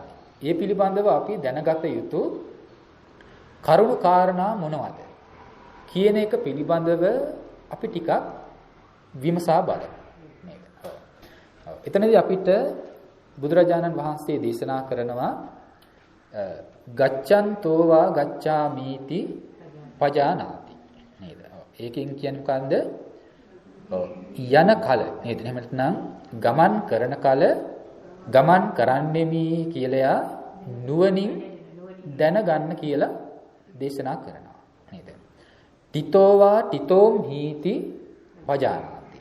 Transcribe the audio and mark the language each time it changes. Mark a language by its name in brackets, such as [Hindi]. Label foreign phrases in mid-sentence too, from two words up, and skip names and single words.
[Sinhala] ඒ පිළිබඳව අපි දැනගත යුතු කරුණු කාරණා මොනවද කියන එක පිළිබඳව අපි ටිකක් විමසා බලමු. නේද? එතනදී අපිට බුදුරජාණන් වහන්සේ දේශනා කරනවා [Pali] ගච්ඡන්තෝ වා ගච්ඡාමීති පජානාති. [Sinhala] නේද? ඒකෙන් කියන්නේ මොකන්ද? යන කල නේද? එහෙම නැත්නම් ගමන් කරන කල ගමන් කරන්නෙමි කියලා නුවණින් දැනගන්න කියලා දේශනා කරනවා. [Pali] නේද? තිතෝ වා තිතෝම් හීති පජානාති.